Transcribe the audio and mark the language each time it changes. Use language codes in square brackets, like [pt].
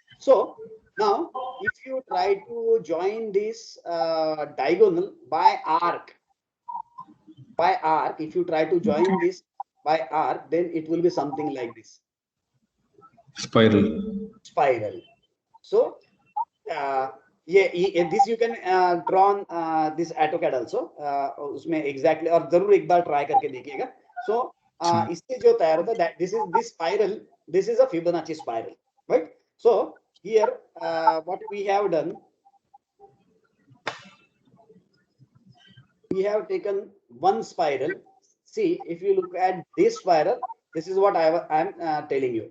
[en] So now, if you try to join this diagonal by arc, if you try to join this by arc, then it will be something like this. Spiral. So, this you can draw on this AutoCAD also. [hi] उसमें exactly, और जरूर एक बार try करके देखिएगा. [en] So, [hi] इससे जो तैयार होता है, [en] this spiral, this is a Fibonacci spiral, right? So here what we have done, we have taken one spiral. See, if you look at this spiral, this is what I am telling you.